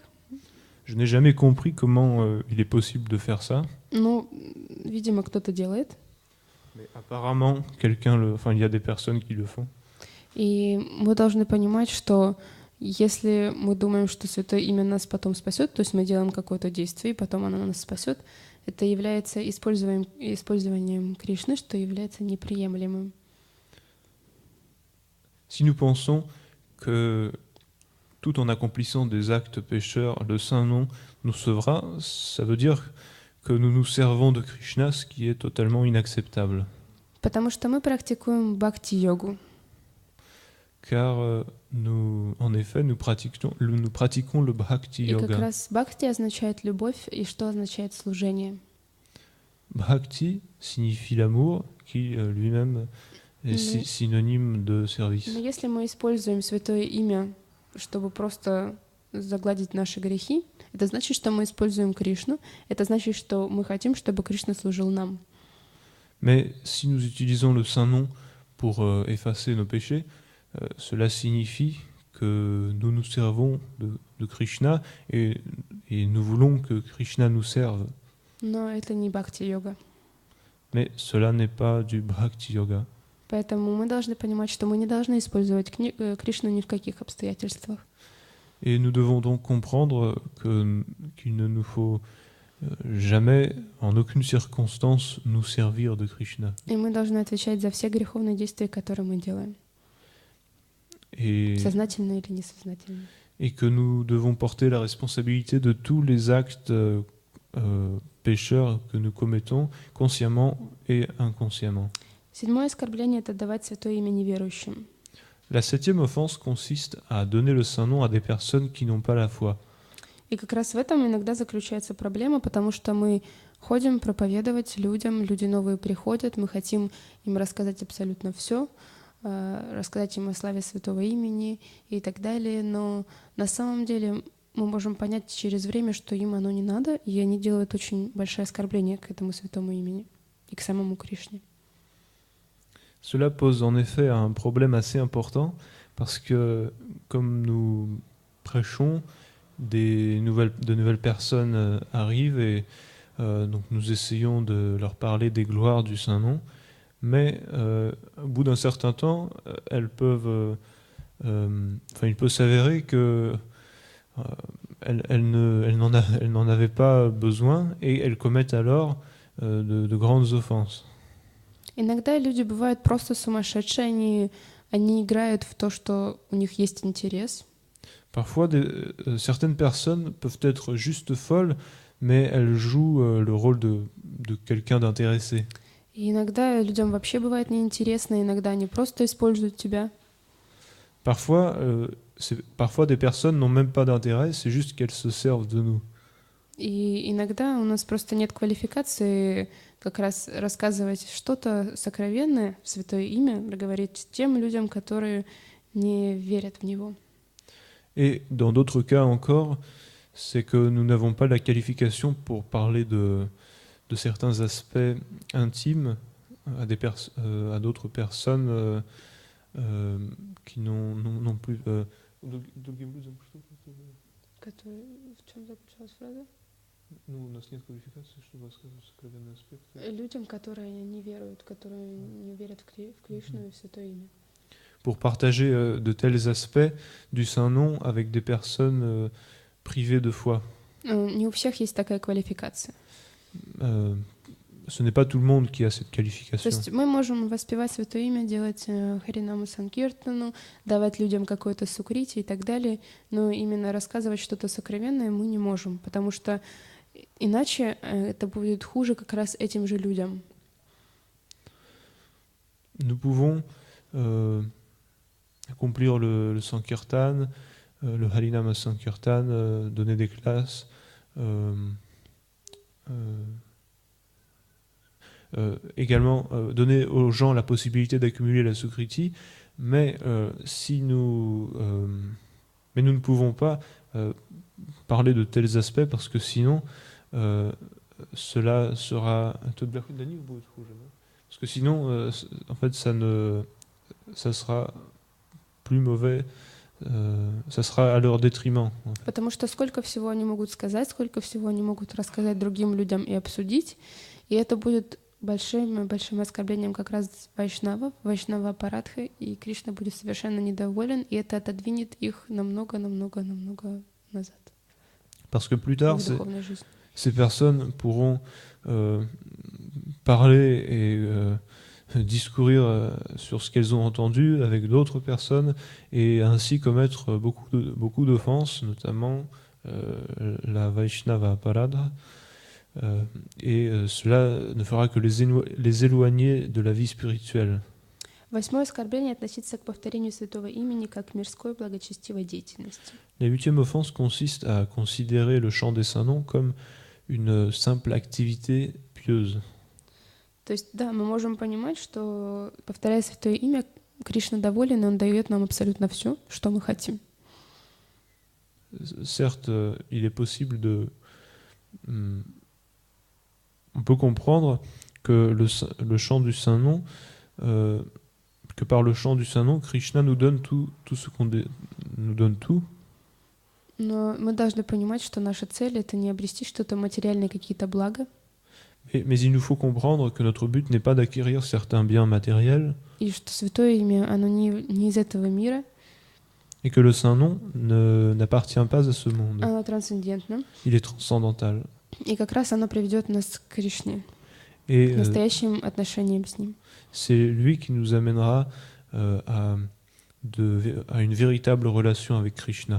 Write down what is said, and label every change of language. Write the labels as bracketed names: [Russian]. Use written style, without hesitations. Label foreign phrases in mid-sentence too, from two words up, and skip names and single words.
[French] Je n'ai jamais compris comment il est possible de faire ça. [Russian] Ну, видимо, кто-то делает. [French] Mais apparemment, il y a des personnes qui le font. [Russian] И мы должны понимать, что если мы думаем, что святое имя нас потом спасет, то есть мы делаем какое-то действие, и потом оно нас спасет, это является использованием Кришны, что является неприемлемым. [French] Si nous pensons que tout en accomplissant des actes pécheurs, le saint nom nous sauvera, ça veut dire que nous nous servons de Krishna, ce qui est totalement inacceptable. [Russian] Потому что мы практикуем бхакти-йогу. [French] Car en effet, nous pratiquons le bhakti [Russian] yoga. И как [French] yoga. [Russian] раз бхакти означает любовь, и что означает служение? [French] Bhakti signifie l'amour, qui lui-même est synonyme de service. [Russian] Но если мы используем святое имя чтобы просто загладить наши грехи. Это значит, что мы используем Кришну. Это значит, что мы хотим, чтобы Кришна служил нам. [French] Mais si nous utilisons le Saint-Nom pour effacer nos péchés, cela signifie que nous nous servons de Krishna et nous voulons que Krishna nous serve. [Russian] Но это не бхакти-йога. [French] Mais cela n'est pas du Bhakti Yoga. [Russian] Поэтому мы должны понимать, что мы не должны использовать Кришну ни в каких обстоятельствах. [French] Et nous devons donc comprendre qu'il ne nous faut jamais, en aucune circonstance, nous servir de Krishna. [Russian] И мы должны отвечать за все греховные действия, которые мы делаем. Сознательно или несознательно. [French] Et que nous devons porter la responsabilité de tous les actes pécheurs que nous commettons, consciemment et inconsciemment. [Russian] Седьмое оскорбление — это давать святое имя неверующим. [French] La septième offense consiste à donner le Saint-Nom à des personnes qui n'ont pas la foi. [Russian] И как раз в этом иногда заключается проблема, потому что мы ходим проповедовать людям, люди новые приходят, мы хотим им рассказать абсолютно все, рассказать им о славе святого имени и так далее, но на самом деле мы можем понять через время, что им оно не надо, и они делают очень большое оскорбление к этому святому имени и к самому Кришне. [French] Cela pose en effet un problème assez important parce que comme nous prêchons, de nouvelles personnes arrivent et donc nous essayons de leur parler des gloires du Saint-Nom, mais au bout d'un certain temps, il peut s'avérer que elles n'en avaient pas besoin et elles commettent alors de grandes offenses. [Russian] Иногда люди бывают просто сумасшедшие, они играют в то, что у них есть интерес. [French] Parfois, certaines personnes peuvent être juste folles, mais elles jouent le rôle de quelqu'un d'intéressé. [Russian] И иногда людям вообще бывает неинтересно, иногда они просто используют тебя. [French] Parfois, des personnes n'ont même pas d'intérêt, c'est juste qu'elles se servent de nous. [Russian] И иногда у нас просто нет квалификации как раз рассказывать что-то сокровенное, святое имя, говорить тем людям, которые не верят в него. [French] Et dans d'autres cas encore, c'est que nous n'avons pas la qualification pour parler de certains aspects intimes à d'autres personnes qui n'ont plus... [Russian] Ну, у нас нет квалификации, чтобы рассказывать сокровенные аспекты. Людям, которые не веруют, которые не верят в Кришну и в святое имя. [French] Pour partager de tels aspects du Saint-Nom avec des personnes privées de foi. [Russian] Не у всех есть такая квалификация. [French] Ce n'est pas tout le monde qui a cette qualification. [Russian] То есть мы можем воспевать святое имя, делать Харинаму Санкиртану, давать людям какое-то сукрити и так далее, но именно рассказывать что-то сокровенное мы не можем, потому что иначе это будет хуже как раз этим же людям. [French] Nous pouvons accomplir le Sankirtan, le Harinama Sankirtan, donner des classes, également donner aux gens la possibilité d'accumuler la Sukriti, mais nous ne pouvons pas parler de tels aspects parce que sinon cela sera parce que sinon en fait ça sera plus mauvais, ça sera à leur détriment. [Russian] Потому что сколько всего они могут сказать, сколько всего они могут рассказать другим людям и обсудить, и это будет большим оскорблением как раз Вайшнава Парадха, и Кришна будет совершенно недоволен, и это отодвинет их намного назад. [French] Parce que plus tard, ces personnes pourront parler et discourir sur ce qu'elles ont entendu avec d'autres personnes et ainsi commettre beaucoup d'offenses, notamment la Vaishnava Paradha. Et cela ne fera que les éloigner de la vie spirituelle. [Russian] Восьмое оскорбление относится к повторению святого имени как к мирской благочестивой деятельности. [French] La huitième offense consiste à considérer le chant des saints noms comme une simple activité pieuse. [Russian] То есть, да, мы можем понимать, что, повторяя святое имя, Кришна доволен, и Он дает нам абсолютно все, что мы хотим. [French] certes, il est possible hum, on peut comprendre que le chant du Saint-Nom, euh, que par le chant du Saint-Nom, Krishna nous donne tout ce nous donne tout. [Russian] Но мы должны понимать, что наша цель — это не обрести что-то материальное, какие-то блага, [French] Mais il nous faut comprendre que notre but n'est pas d'acquérir certains biens matériels [Russian] и что Святое Имя, оно не из этого мира, [French] et que le Saint-Nom n'appartient pas à ce monde. [Russian] оно трансцендентно, [French] Il est transcendantal. [Russian] и как раз оно приведет нас к Кришне, [French] Et [Russian] к настоящим отношениям с Ним. [French] c'est lui qui nous amènera à une véritable relation avec Krishna.